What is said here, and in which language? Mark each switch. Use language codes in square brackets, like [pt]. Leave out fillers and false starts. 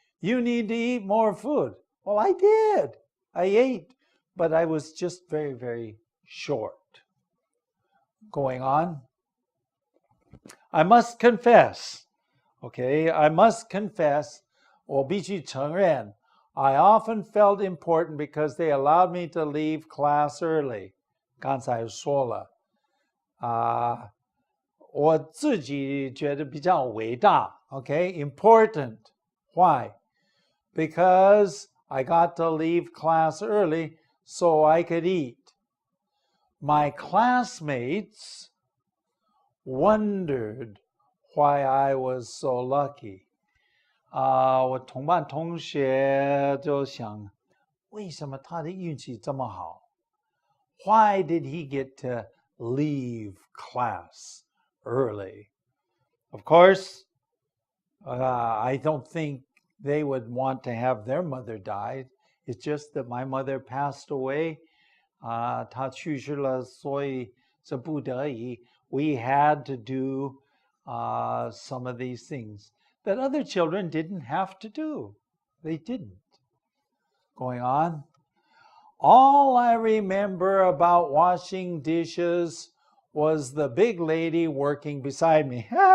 [en] You need to eat more food. Well, I did. I ate, but I was just very short. Going on. I must confess, okay, I must confess, 我必须承认, I often felt important because they allowed me to leave class early. [zh] 刚才说了, 我自己觉得比较伟大, okay, important. [en] Why? Because I got to leave class early so I could eat. My classmates wondered why I was so lucky. [zh] 我同班同学就想，为什么他的运气这么好? [en] Why did he get to leave class early? Of course, I don't think they would want to have their mother die. It's just that my mother passed away. [zh] 她去世了，所以是不得已. [en] We had to do some of these things that other children didn't have to do. They didn't. Going on. All I remember about washing dishes was the big lady working beside me.